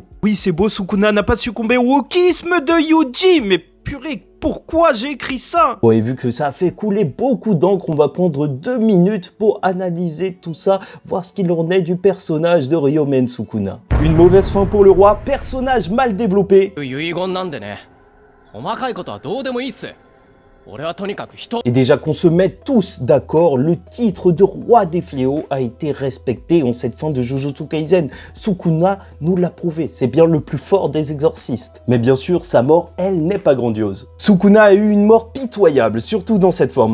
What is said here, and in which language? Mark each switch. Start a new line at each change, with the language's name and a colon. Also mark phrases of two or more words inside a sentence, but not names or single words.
French: Oui, c'est beau, Sukuna n'a pas succombé au wokisme de Yuji, mais purée, pourquoi j'ai écrit ça? Bon, et vu que ça a fait couler beaucoup d'encre, on va prendre 2 minutes pour analyser tout ça, voir ce qu'il en est du personnage de Ryomen Sukuna. Une mauvaise fin pour le roi, personnage mal développé.
Japanese: 遺言なんでね、細かいことはどうでもいいっす。俺はとにかく人。
French: Et déjà qu'on se mette tous d'accord, le titre de roi des fléaux a été respecté en cette fin de Jujutsu Kaisen. Sukuna nous l'a prouvé, c'est bien le plus fort des exorcistes. Mais bien sûr, sa mort, elle, n'est pas grandiose. Sukuna a eu une mort pitoyable, surtout dans cette forme.